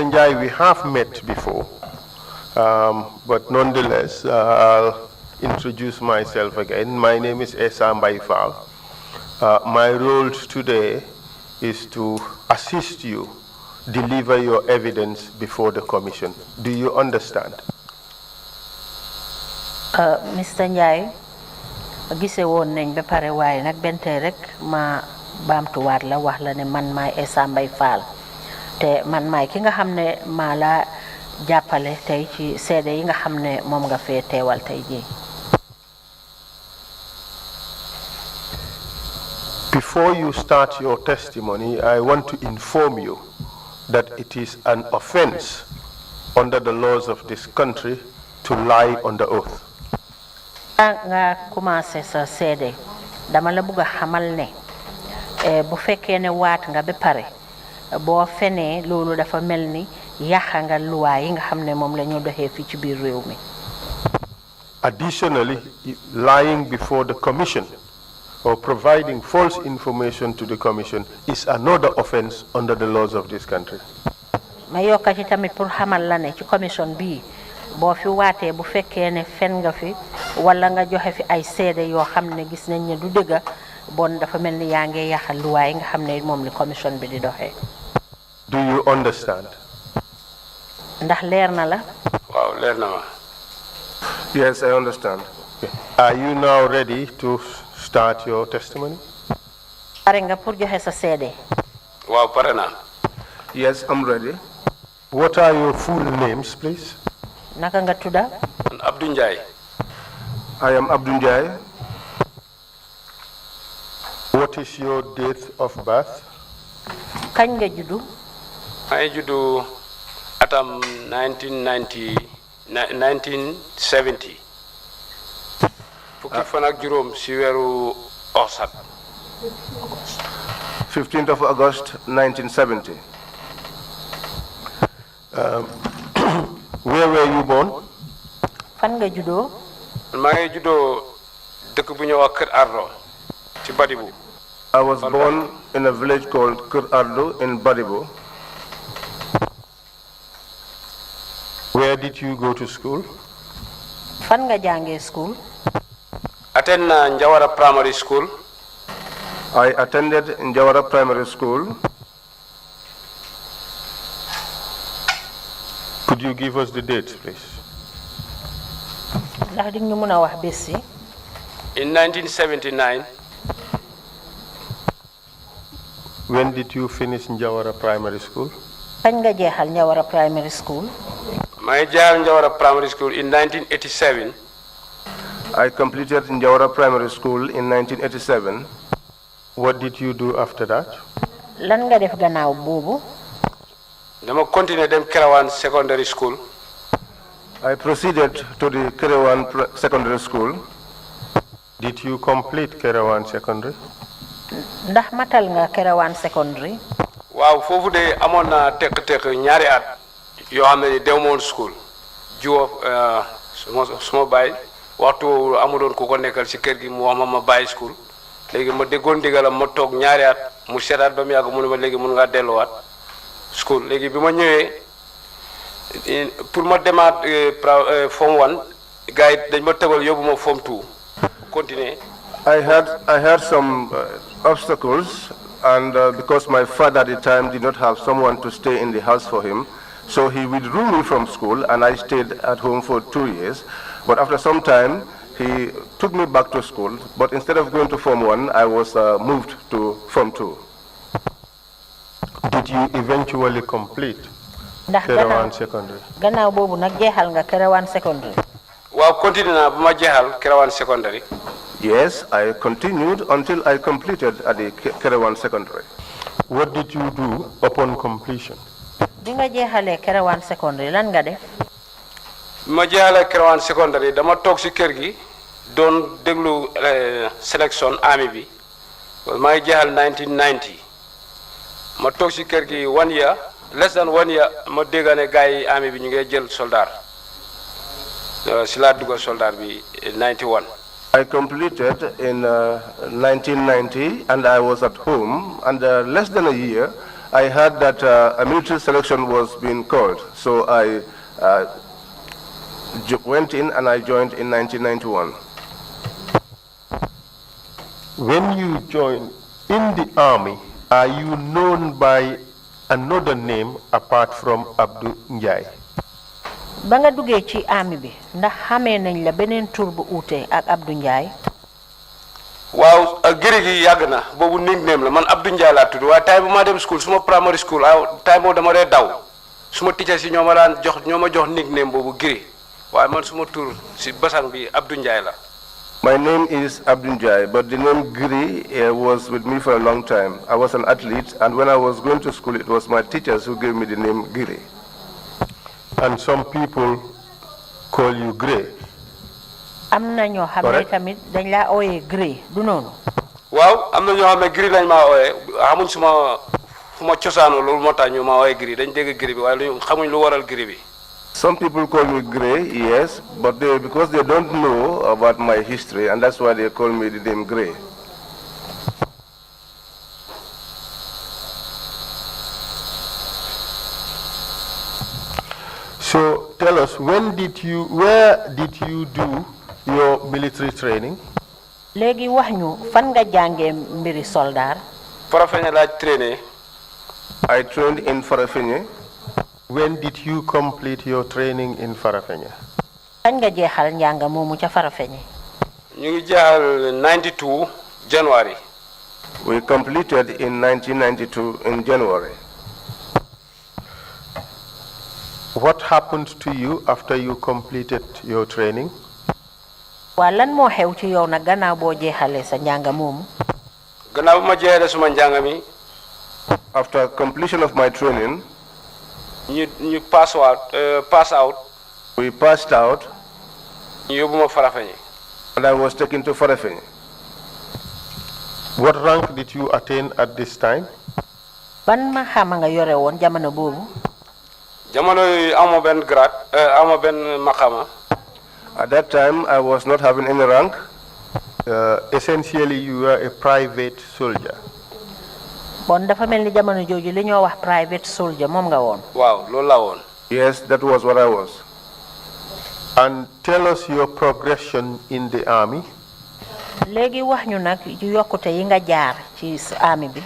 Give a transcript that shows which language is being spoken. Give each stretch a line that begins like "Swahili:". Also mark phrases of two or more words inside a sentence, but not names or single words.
English: Njai, we have met before, but nonetheless, I'll introduce myself again. My name is Esa Mbaifal. My role today is to assist you deliver your evidence before the commission. Do you understand? Mr.
Wolof: Njai, gise woon nañ ba pare waaye nag bente rek ma baamtuwaat la wax la ne man maay Essa Mbay Faal te man maay ki nga xam ne maa la jàppale tey ci seede yi nga xam ne moom nga fee teewal tey jii.
English: Before you start your testimony, I want to inform you that it is an offense under the laws of this country to lie on the oath.
Wolof: nga commencé sa seede dama la bëgg a xamal ne bu fekkee ne waat nga ba pare boo fenee loolu dafa mel ni yàq nga luwaa yi nga xam ne moom la ñu doxee fii ci biir réew mi.
English: Additionally, lying before the commission or providing false information to the commission is another offense under the laws of this country.
Wolof: ma yokka ci tamit pour xamal la ne ci commission bii boo fi waatee bu fekkee ne fen nga fi wala nga joxe fi ay seede yoo xam ne gis nañ ne du dëgga bon dafa mel ni yaa ngi yàqal luwaa yi nga xam ne moom li commission bi di doxee.
English: Do you understand?
Wolof: ndax leer na la. waaw leer na ma.
English: Yes, I understand. Okay. Are you now ready to start your testimony?
Wolof: pare nga pour joxe sa seede. waaw pare naa.
English: Yes, I'm ready. What are your full names, please?
Wolof: naka nga tudda. man Abdou Ndiaye.
English: I am Abdou Ndiaye. What is your date of birth?
Wolof: kañ nga juddu. maa ngi juddu atam 1970. fukki fan ak juróom si weeru Orsat.
English: 15th of August, 1970. Where were you born?
Wolof: fan nga juddoo. maa ngi juddoo dëkk bu ñuy wax Kër Ardo ci Badibu.
English: I was born in a village called Ardo in Badibu. Where did you go to school?
Wolof: fan nga jàngee school.
English: attend Njawara Primary School. I attended Njawara Primary School. Could you give us the dates, please?
Wolof: ndax di ñu mën a wax bés si.
English: in 1979. When did you finish Njawara Primary School?
Wolof: kañ nga jeexal Njawara Primary School. maa ngi jeexal Njawara Primary School in 1987.
English: I completed Njawara Primary School in 1987. What did you do after that?
Wolof: lan nga def gannaaw boobu. dama continuer dem Kerawan Secondary School.
English: I proceeded to the Kerewan Secondary School. Did you complete Kerewan Secondary?
Wolof: ndax matal nga Kerewan Secondary. waaw foofu de amoon na tekk ñaari at yoo xam ne dew moon school jiwoo suma baay waxtu amuloon ku ko nekkal si kër gi mu wax ma bàyyi school léegi ma déggoon ndigalam ma toog ñaari at mu seetaat ba mu yàgg mu ne ma léegi mun ngaa delluwaat school léegi bi ma ñëwee pour ma demaat form 1 gars yi dañ ma tëbal yóbbu ma form 2 continuer.
English: I had some obstacles, and because my father at the time did not have someone to stay in the house for him, so he withdrew me from school, and I stayed at home for 2 years. But after some time, he took me back to school, but instead of going to Form 1, I was moved to Form 2. Did you eventually complete Kerewan Secondary?
Wolof: gannaaw boobu nag jeexal nga Kerewan Secondary. waaw continue naa ba ma jeexal Kerawan Secondary.
English: Yes, I continued until I completed at the Kerewan Secondary. What did you do upon completion?
Wolof: bi nga jeexalee Kerewan Secondary lan nga def. ma jeexalee Kerawan Secondary dama toog si kër gi doon déglu sélection army bi maa ngi jeexal 1990 ma toog si kër gi
English: 1 year less than 1 year
Wolof: ma dégg ne gars yi army bi ñu ngi jël soldat si laa dugg soldat bi 91.
English: I completed in 1990, and I was at home, and less than a year, I heard that a military selection was being called. So I went in and I joined in 1991. When you joined in the army, are you known by another name apart from Abdou Ndiaye?
Wolof: ba nga duggee ci army bi ndax xamee nañ la beneen tur bu uute ak Abdou Ndiaye. waaw giri gi yàgg na boobu nickname la man Abdou Ndiaye laa tudd waaye time bu ma dem school suma
English: primary school
Wolof: time boobu dama dee daw suma teacher si ñoo ma jox nickname boobu giri waaye man suma tur si basang bi Abdou Ndiaye la.
English: My name is Abdul Jai, but the name Giri was with me for a long time. I was an athlete, and when I was going to school, it was my teachers who gave me the name Giri. And some people call you Grey.
Wolof: Amna ñoo xamné tamit dañ la oyé Grey du nonu. Waaw amna ñoo xamné Giri lañ ma oyé xamuñ suma fuma ciosano lolu motax ñu ma oyé Giri dañ dégg Giri bi waye xamuñ lu waral Giri bi.
English: Some people call me Grey, yes, but because they don't know about my history, and that's why they call me the name Grey. So tell us, where did you do your military training?
Wolof: Légui wax ñu fan nga jàngé mbiri soldat? Farafeñe la traîné.
English: I trained in Farafeñe. When did you complete your training in Farafeñe?
Wolof: Kañ nga jéxal njàng momu ca Farafeñe? Ñu ngi jéxal 92 January.
English: We completed in 1992 in January. What happened to you after you completed your training?
Wolof: Wa lan mo xew ci yow nak gannaaw bo jéxalé sa njàng momu? Gannaaw ma jéxalé suma njàng mi.
English: After completion of my training,
Wolof: ñu
English: pass out. We passed out.
Wolof: ñu yobuma Farafeñe.
English: And I was taken to Farafeñe. What rank did you attain at this time?
Wolof: Ban ma xama nga yoré won jamono bobu? Jamono amo ben grade, amo ben makama.
English: At that time I was not having any rank. Essentially you were a private soldier.
Wolof: Bon dafa melni jamono joju li ñoo wax
English: private soldier
Wolof: mom nga won. Waaw loolu la won.
English: Yes, that was what I was. And tell us your progression in the army.
Wolof: Légui wax ñu nak yu yokkute yi nga jaar ci army bi.